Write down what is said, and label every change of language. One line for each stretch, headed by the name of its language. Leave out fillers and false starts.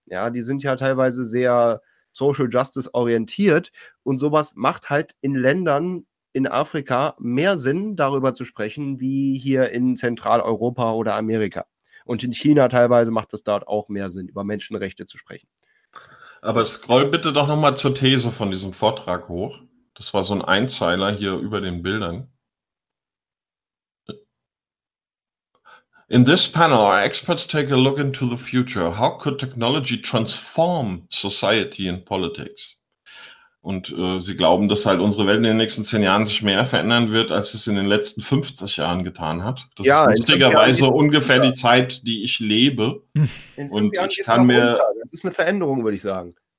German: Ja, die sind ja teilweise sehr Social Justice orientiert und sowas macht halt in Ländern in Afrika mehr Sinn, darüber zu sprechen, wie hier in Zentraleuropa oder Amerika. Und in China teilweise macht es dort auch mehr Sinn, über Menschenrechte zu sprechen. Aber scroll bitte doch nochmal zur These von diesem Vortrag hoch. Das war so ein Einzeiler hier über den Bildern.
English: In this panel, our experts take a look into the future. How could technology transform society and politics?
German: Und sie glauben, dass halt unsere Welt in den nächsten 10 Jahren sich mehr verändern wird, als es in den letzten 50 Jahren getan hat. Das ja, ist lustigerweise ungefähr die Zeit, die ich lebe. Und ich kann mir... Das ist eine Veränderung, würde ich sagen.